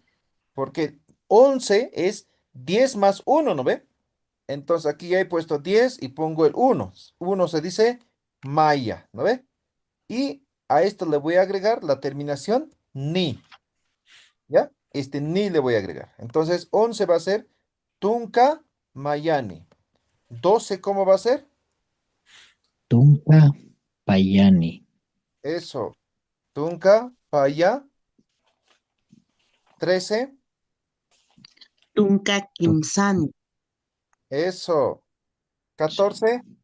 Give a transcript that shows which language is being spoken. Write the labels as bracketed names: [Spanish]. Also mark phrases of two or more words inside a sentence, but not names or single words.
[Spanish] Porque 11 es 10 más 1, ¿no ve? Entonces aquí ya he puesto 10 y pongo el 1. 1 se dice maya, ¿no ve? Y a esto le voy a agregar la terminación ni, ¿ya? Este ni le voy a agregar. Entonces 11 va a ser [Aymara] tunca mayani. [Spanish] 12, ¿cómo va a ser? [Aymara] Tunca, Payani, [Spanish] Eso, [Aymara] tunca paya. [Spanish] 13, [Aymara] Tunca Kimsan. [Spanish] eso. 14,